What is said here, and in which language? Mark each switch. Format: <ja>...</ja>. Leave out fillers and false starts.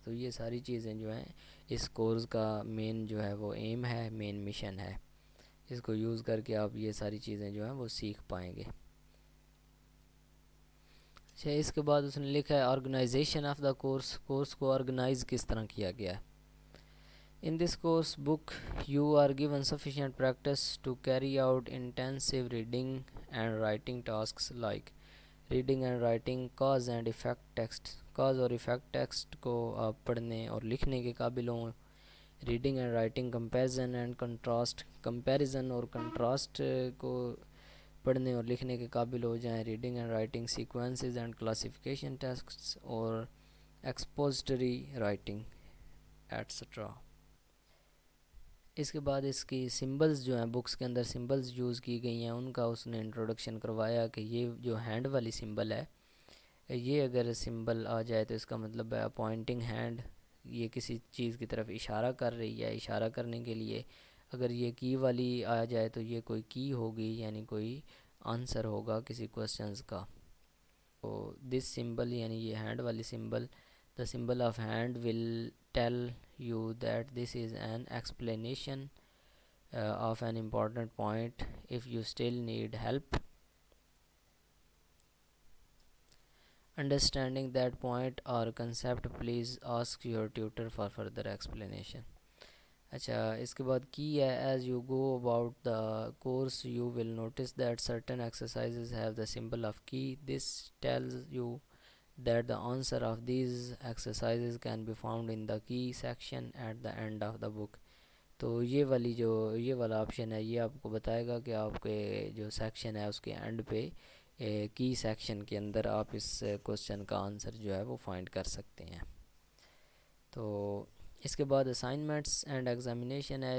<ur>تو یہ ساری چیزیں جو ہیں اس کورس کا مین جو ہے وہ ایم ہے، مین مشن ہے. اس کو یوز کر کے آپ یہ ساری چیزیں جو ہیں وہ سیکھ پائیں گے. اچھا، اس کے بعد اس نے لکھا ہے organization of the course. Course کو آرگنائز کس طرح کیا گیا ہے.</ur> <en>In this course book, you are given sufficient practice to carry out intensive reading and writing tasks like reading and writing cause and effect text.</en> <ur>cause اور effect text کو آپ پڑھنے اور لکھنے کے قابل ہوں.</ur> <en>Reading and writing comparison and contrast.</en> <ur>Comparison اور کنٹراسٹ کو پڑھنے اور لکھنے کے قابل ہو جائیں.</ur> <en>Reading and writing sequences and classification texts اور expository writing etcetera.</en> <ur>اس کے بعد اس کی سمبلز جو ہیں، بکس کے اندر سمبلز یوز کی گئی ہیں ان کا اس نے انٹروڈکشن کروایا کہ یہ جو ہینڈ والی سمبل ہے، یہ اگر سمبل آ جائے تو اس کا مطلب ہے پوائنٹنگ ہینڈ. یہ کسی چیز کی طرف اشارہ کر رہی ہے. اشارہ کرنے کے لیے اگر یہ کی والی آ جائے تو یہ کوئی کی ہوگی، یعنی کوئی آنسر ہوگا کسی کوسچنز کا. تو دس سمبل یعنی یہ ہینڈ والی symbol,</ur> <en>the symbol of hand will tell you that this is an explanation of an important point. If you still need help, Understanding that point or concept, please ask your tutor for further explanation.</en> <ur>اچھا اس کے بعد کی ہے</ur> <en>As you go about the course you will notice that certain exercises have the symbol of key. This tells you that the answer of these exercises can be found in the key section at the end of the book.</en> <ur>تو یہ والا option ہے، یہ آپ کو بتائے گا کہ آپ کے جو سیکشن ہے اس کے اینڈ پہ کی سیکشن کے اندر آپ اس کوسچن کا آنسر جو ہے وہ فائنڈ کر سکتے ہیں. تو اس کے بعد اسائنمنٹس اینڈ ایگزامینیشن ہے.</ur>